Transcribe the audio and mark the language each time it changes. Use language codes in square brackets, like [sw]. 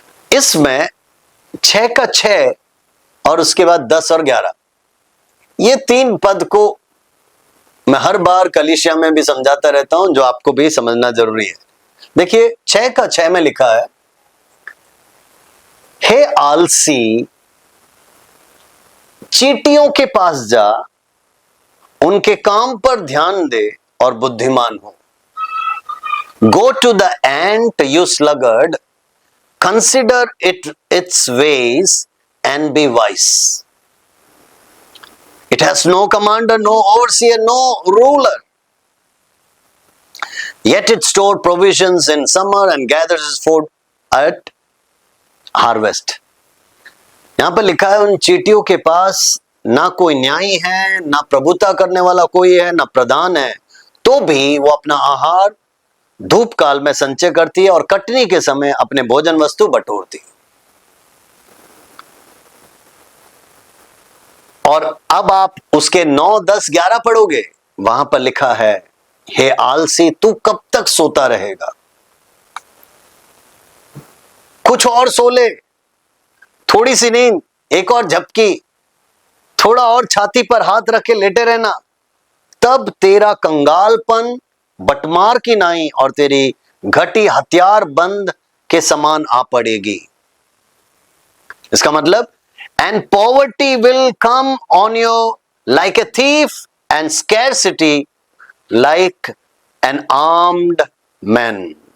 [hi] इसमें 6 का 6 और उसके बाद 10 और 11, ये 3 पद को मैं हर बार कलीसिया में भी समझाता रहता हूं, जो आपको भी समझना जरूरी है। देखिए 6 का 6 में लिखा है, हे आलसी, चींटियों के पास जा, उनके काम पर ध्यान दे और बुद्धिमान हो। [en] Go to the ant, you sluggard, consider its ways and be wise. It has no commander, no overseer, no ruler. Yet it stored provisions in summer and gathers its food at harvest. [hi] यहां पर लिखा है, उन चींटियों के पास ना कोई न्यायी है, ना प्रभुता करने वाला कोई है, ना प्रधान है, तो भी वो अपना आहार धूप काल में संचय करती है और कटनी के समय अपने भोजन वस्तु बटोरती है। और अब आप उसके 9, 10, 11 पढ़ोगे, वहां पर लिखा है, हे आलसी, तू कब तक सोता रहेगा? कुछ और सो ले, थोड़ी सी नींद, एक और झपकी, थोड़ा और छाती पर हाथ रख के लेटे रहना, तब तेरा कंगालपन बटमार की नाई और तेरी घटी हथियार बंद के समान आ पड़ेगी। इसका मतलब, [en] and poverty will come on you like a thief and scarcity like an armed man.